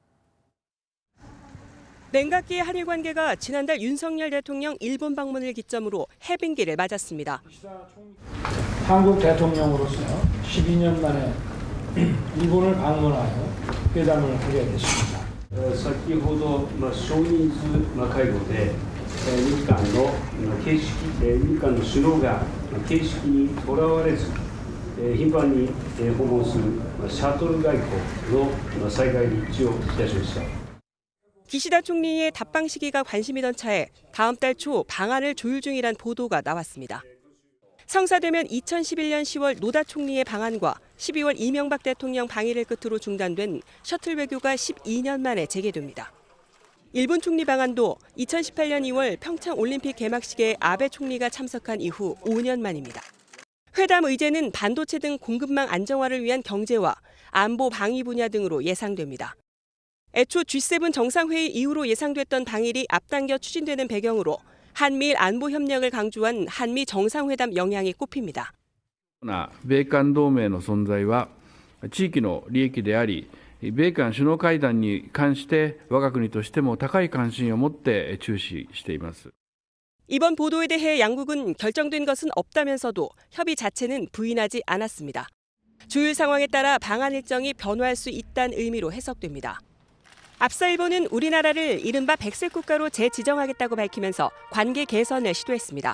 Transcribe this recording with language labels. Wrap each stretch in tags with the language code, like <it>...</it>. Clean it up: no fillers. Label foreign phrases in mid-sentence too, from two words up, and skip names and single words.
<ko>냉각기의 한일 관계가 지난달 윤석열 대통령 일본 방문을 기점으로 해빙기를 맞았습니다. 한국 대통령으로서 12년 만에 일본을 방문하여 회담을 하게 됐습니다.</ko> <ja>先ほど少人数会合で日韓の形式、日韓の首脳が形式にとらわれず頻繁に訪問するシャトル外交の再開で一致をいたしました。</ja> <ko>기시다 총리의 답방 시기가 관심이던 차에 다음 달 초 방안을 조율 중이란 보도가 나왔습니다. 성사되면 2011년 10월 노다 총리의 방안과 12월 이명박 대통령 방일을 끝으로 중단된 셔틀 외교가 12년 만에 재개됩니다. 일본 총리 방안도 2018년 2월 평창 올림픽 개막식에 아베 총리가 참석한 이후 5년 만입니다. 회담 의제는 반도체 등 공급망 안정화를 위한 경제와 안보 방위 분야 등으로 예상됩니다. 애초 G7 정상회의 이후로 예상됐던 방일이 앞당겨 추진되는 배경으로 한미일 안보 협력을 강조한 한미 정상회담 영향이 꼽힙니다.</ko> <ja>米韓同盟の存在は地域の利益であり、米韓首脳会談に関して我が国としても高い関心を持って注視しています。</ja> <ko>이번 보도에 대해 양국은 결정된 것은 없다면서도 협의 자체는 부인하지 않았습니다. 조율 상황에 따라 방한 일정이 변화할 수 있다는 의미로 해석됩니다. 앞서 일본은 우리나라를 이른바 백색 국가로 재지정하겠다고 밝히면서 관계 개선을 시도했습니다.</ko>